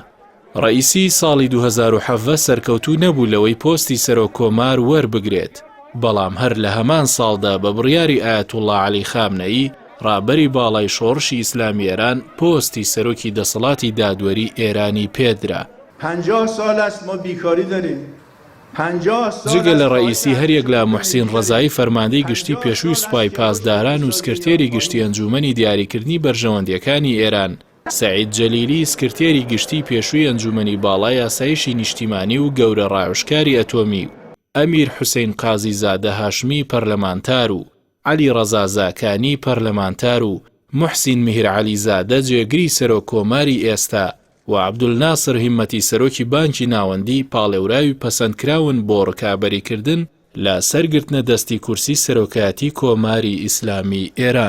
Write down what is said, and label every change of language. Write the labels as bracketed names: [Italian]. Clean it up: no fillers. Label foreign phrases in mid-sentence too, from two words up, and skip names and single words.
[Central Kurdish] ڕەئیسی ساڵی 2007 سەرکەوتوو نەبوو لەوەی پۆستی سەرۆک کۆمار وەربگرێت. بەڵام هەر لە هەمان ساڵدا بە بڕیاری ئایەتوڵڵا عەلی خامنەئی ڕابەری باڵای شۆڕشی ئیسلامی ئێران پۆستی سەرۆکی دەسەڵاتی دادوەری ئێرانی پێدرا. [Persian] 50 سال است ما بیکاری داریم. [Central Kurdish] جگە لە ڕەئیسی هەریەک لە موحسین ڕەزایی فەرماندەی گشتی پێشووی سوپای پاسداران و سکرتێری گشتی ئەنجومەنی دیاریکردنی بەرژەوەندیەکانی ئێران، سەعید جەلیلی سکرتێری گشتی پێشووی ئەنجومەنی باڵای یاسایشی نیشتیمانی و گەورە ڕاوشکاری ئەتۆمی و ئەمیر حوسێن قازی زادە هاشمی پەرلەمانتار و عەلی ڕەزا زاکانی پەرلەمانتار و موحسین میهرعەلی زادە جێگری سەرۆک کۆماری ئێستا و عەبدولناسر هیممەتی سەرۆکی بانکی ناوەندی پاڵێوراوی پەسەندکراون بۆ ڕکابەریکردن لە سەرگرتنە دەستی کورسی سەرۆکایەتی کۆماری ئیسلامی ئێران.